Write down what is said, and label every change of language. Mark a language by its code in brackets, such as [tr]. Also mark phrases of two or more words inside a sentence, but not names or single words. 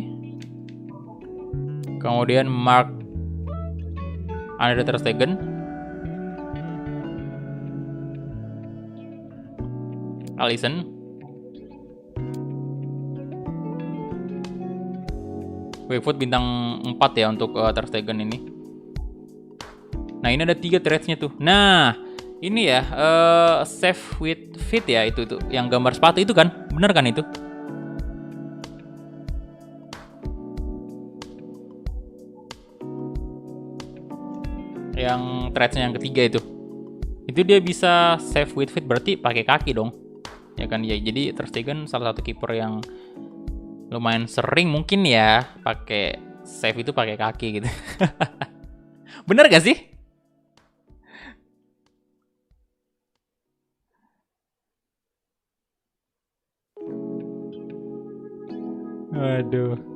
[id] Kemudian Mark Andre ter Stegen, Alisson, [en] weak foot [id] bintang 4 ya untuk ter Stegen ini. Nah, ini ada 3 traits-nya tuh. Nah, ini ya, [en] save with fit [id] ya, itu tuh yang gambar sepatu itu kan, bener kan itu? Yang traitsnya yang ketiga itu dia bisa [en] save with fit, [id] berarti pakai kaki dong, ya kan ya. Jadi Ter Stegen salah satu kiper yang lumayan sering mungkin ya pakai save itu pakai kaki gitu. Bener gak sih? Aduh.